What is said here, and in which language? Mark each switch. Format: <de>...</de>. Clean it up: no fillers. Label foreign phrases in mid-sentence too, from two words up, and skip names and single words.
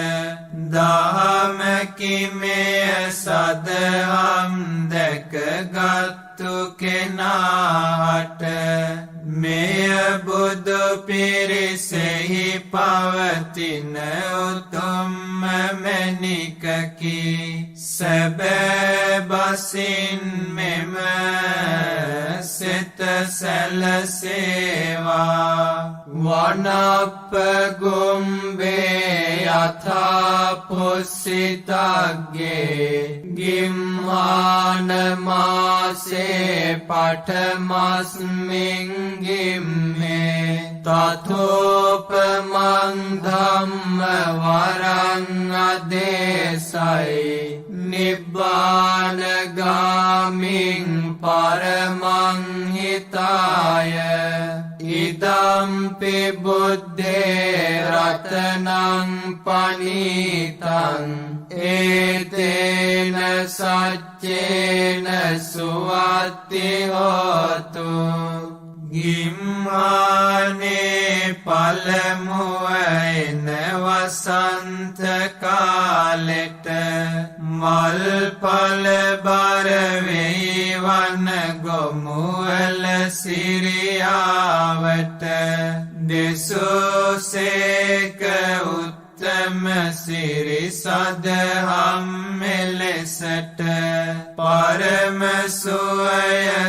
<si>දහමකි මෙය සදහම් දැකගත්තු කෙනාට මෙය බුදු පිරිසෙහි පවතින උතුම්ම මැණිකකි සැබෑ බසින් මෙම සිත</si> <pi>සැලසේවා වනප්පගුම්බේ යථා පුස්සිතග්ගේ ගිම්හාන මාසේ පඨමස්මින් ගිම්මේ තතෝපමං ධම්ම වරං අදේශයි නිබ්බානගාමින් පරමං හිතාය ඉදම්පි බුද්ධේ රතනං පනීතං ඒතේන සච්චේන සුවත්ති හෝතු</pi> <si>ගිම්මානේ පළමුව එන වසන්ත කාලෙට මල් පල බර වෙයි වන ගොමුවල සිරියාවට දෙසෝසේක උත්තම සිරි සදහම් මෙලෙසට පරම සුවය</si>